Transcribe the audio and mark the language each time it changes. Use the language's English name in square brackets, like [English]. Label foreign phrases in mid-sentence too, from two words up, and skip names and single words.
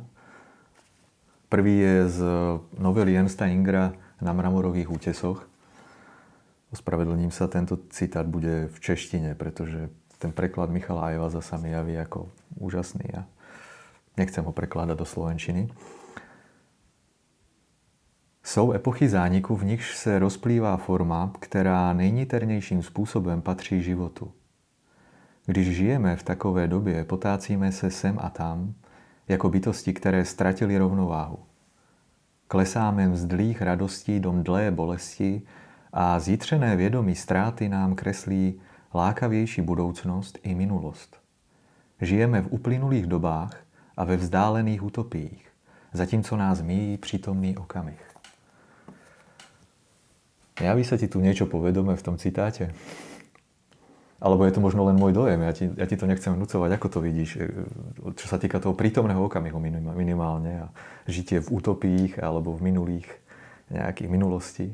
[Slovak] Prvý je z novely Ernsta Ingera Na mramorových útesoch. Ospravedlním sa, tento citát bude v češtine, pretože ten preklad Michala Ajvaza sa mi javí ako úžasný a nechcem ho prekladať do slovenčiny. [Czech] Jsou epochy zániku, v nichž se rozplývá forma, která nejniternějším způsobem patří životu. Když žijeme v takové době, potácíme se sem a tam, jako bytosti, které ztratili rovnováhu. Klesáme mzdlých radostí do mdlé bolesti a zjitřené vědomí ztráty nám kreslí lákavější budoucnost i minulost. Žijeme v uplynulých dobách a ve vzdálených utopiích, zatímco nás míjí přítomný okamih. [Slovak] Javí sa ti tu niečo povedomé v tom citáte? Alebo je to možno len môj dojem? Ja ti to nechcem vnúcovať. Ako to vidíš? Čo sa týka toho prítomného okamihu minimálne a žitie v utopiích alebo v minulých nejakých minulostí.